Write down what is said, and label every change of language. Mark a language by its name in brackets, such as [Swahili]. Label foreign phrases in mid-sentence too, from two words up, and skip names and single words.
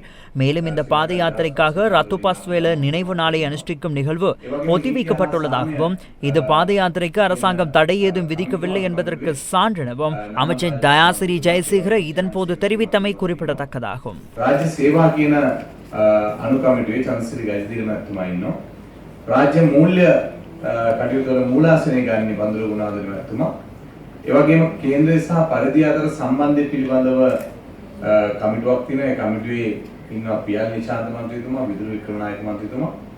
[Tamil] மேலும் இந்த பாத யாத்திரைக்காக ரத்துபாஸ்வேல நினைவு நாளை அனுஷ்டிக்கும் நிகழ்வு ஒத்திவைக்கப்பட்டுள்ளதாகவும் இது பாத யாத்திரைக்கு அரசாங்கம் தடை ஏதும் விதிக்கவில்லை என்பதற்கு சான்றெனவும் அமைச்சர் தயாசிரி ஜெயசேகர இதன் போது தெரிவித்தமை குறிப்பிடத்தக்கதாகும். [Sinhala] රාජ්‍ය සේවා කියන අනුකමිටුවේ චන්ද්‍රසිරි ගජදිග මහත්මයා ඉන්නවා. රාජ්‍ය මූල්‍ය කටයුතු වල මූලාසනය ගන්නේ බන්දුල ගුණාධර මහත්මයා. ඒ වගේම කේන්ද්‍රය සහ පරිධිය අතර සම්බන්ධය පිළිබඳව කමිටුවක් තියෙනවා. ඒ කමිටුවේ ඉන්නවා පියල් නිශාන්ත මන්ත්‍රීතුමා, විදුලි වික්‍රමනායක මන්ත්‍රීතුමා.